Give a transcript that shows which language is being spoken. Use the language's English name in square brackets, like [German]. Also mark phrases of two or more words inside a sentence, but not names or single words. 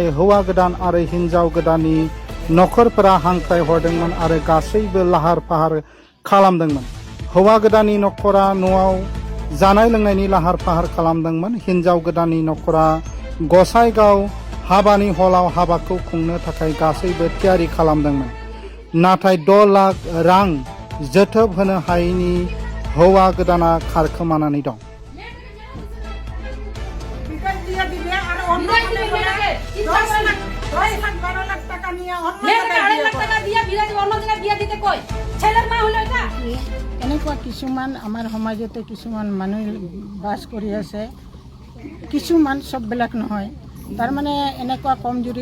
[Bodo] हौवा गोदान आरो हिन्जाव गोदाननि नखरफोरा हांख्राय हरदोंमोन आरो गासैबो लाहार फाहार खालामदोंमोन हौवा गोदाननि नखरा न'आव जानाय लोंनायनि लाहार फाहार खालामदोंमोन हिन्जाव गोदाननि नखरा गसाइगाव हाबानि हलाव हाबाखौ खुंनो थाखाय गासैबो थियारि खालामदोंमोन नाथाय 10 लाख रां जोथोब होनो हायैनि हौवा गोदाना खारखोमानानै दं [Assamese] এনেকুৱা কিছুমান আমাৰ সমাজতে কিছুমান মানুহ বাস কৰি আছে কিছুমান সববিলাক নহয় তাৰমানে এনেকুৱা কমজুৰি